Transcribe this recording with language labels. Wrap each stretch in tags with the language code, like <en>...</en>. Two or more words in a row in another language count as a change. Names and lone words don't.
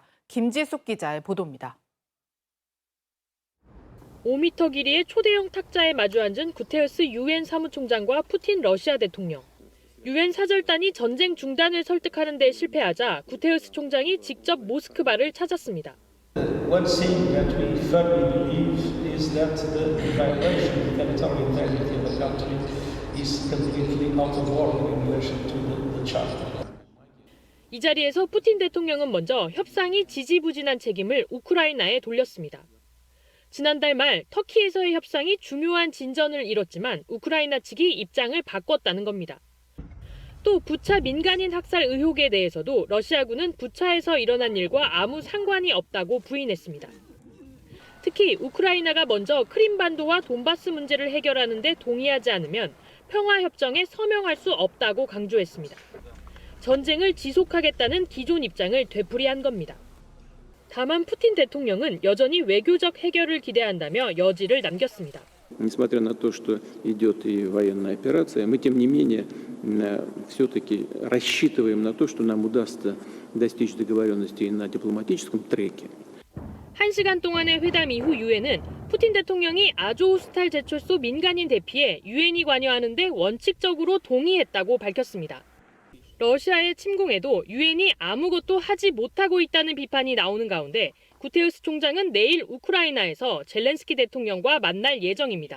<ko>김지숙 기자의 보도입니다. 5m 길이의 초대형 탁자에 마주 앉은 구테르스 유엔 사무총장과 푸틴 러시아 대통령. 유엔 사절단이 전쟁 중단을 설득하는 데 실패하자 구테르스 총장이 직접 모스크바를 찾았습니다.</ko> <en>One thing that we firmly believe is that the violation of territorial integrity of the country is completely out of order in relation to the charter.</en> <ko>이 자리에서 푸틴 대통령은 먼저 협상이 지지부진한 책임을 우크라이나에 돌렸습니다. 지난달 말 터키에서의 협상이 중요한 진전을 이뤘지만 우크라이나 측이 입장을 바꿨다는 겁니다. 또 부차 민간인 학살 의혹에 대해서도 러시아군은 부차에서 일어난 일과 아무 상관이 없다고 부인했습니다. 특히 우크라이나가 먼저 크림반도와 돈바스 문제를 해결하는 데 동의하지 않으면 평화협정에 서명할 수 없다고 강조했습니다. 전쟁을 지속하겠다는 기존 입장을 되풀이한 겁니다. 다만 푸틴 대통령은 여전히 외교적 해결을 기대한다며 여지를 남겼습니다.</ko> <ru>Несмотря на то, что идет и военная операция, мы тем не менее все-таки рассчитываем на то, что нам удастся достичь договоренности на дипломатическом треке.</ru> <ko>1시간 동안의 회담 이후 유엔은 푸틴 대통령이 아조우스탈 제철소 민간인 대피에 유엔이 관여하는 데 원칙적으로 동의했다고 밝혔습니다. 러시아의 침공에도 유엔이 아무것도 하지 못하고 있다는 비판이 나오는 가운데 구테르스 총장은 내일 우크라이나에서 젤렌스키 대통령과 만날 예정입니다.</ko>